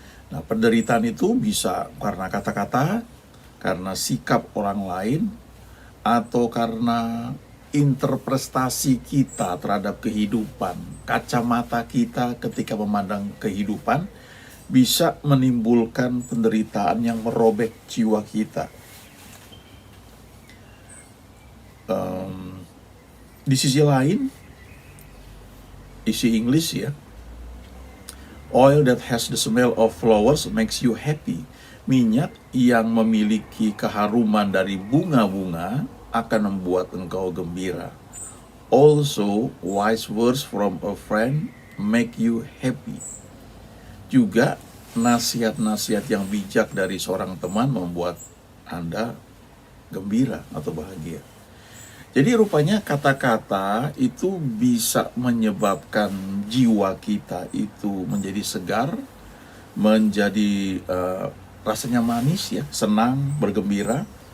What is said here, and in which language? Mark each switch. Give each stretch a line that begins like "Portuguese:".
Indonesian: Nah, penderitaan itu bisa karena kata-kata, karena sikap orang lain, atau karena interpretasi kita terhadap kehidupan, kacamata kita ketika memandang kehidupan bisa menimbulkan penderitaan yang merobek jiwa kita. Di sisi lain, isi English ya,
English: oil that has the smell of flowers makes you happy.
Indonesian: Minyak yang memiliki keharuman dari bunga-bunga akan membuat engkau gembira.
English: Also, wise words from a friend make you happy.
Indonesian: Juga nasihat-nasihat yang bijak dari seorang teman membuat Anda gembira atau bahagia. Jadi rupanya kata-kata itu bisa menyebabkan jiwa kita itu menjadi segar, menjadi rasanya manis ya, senang, bergembira.